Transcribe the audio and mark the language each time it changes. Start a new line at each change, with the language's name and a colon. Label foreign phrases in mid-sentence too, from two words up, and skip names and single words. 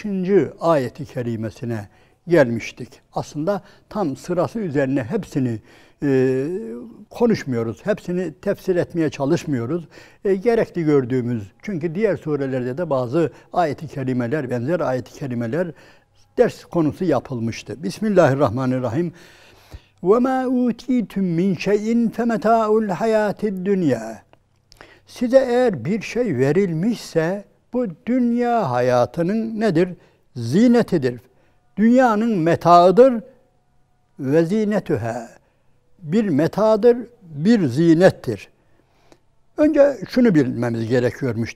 Turkish: ayeti kerimesine gelmiştik. Aslında tam sırası üzerine hepsini konuşmuyoruz. Hepsini tefsir etmeye çalışmıyoruz. Gerekli gördüğümüz, çünkü diğer surelerde de bazı ayet-i kerimeler, benzer ayet-i kerimeler ders konusu yapılmıştı.
Arabic: Bismillahirrahmanirrahim. وَمَا اُوتِيتُمْ مِنْ شَيْءٍ فَمَتَاءُ الْحَيَاةِ الدُّنْيَا.
Turkish: Size eğer bir şey verilmişse bu dünya hayatının nedir? Zinetidir. Dünyanın metaıdır ve zinetüha. Bir metadır, bir zinettir. Önce şunu bilmemiz gerekiyormuş.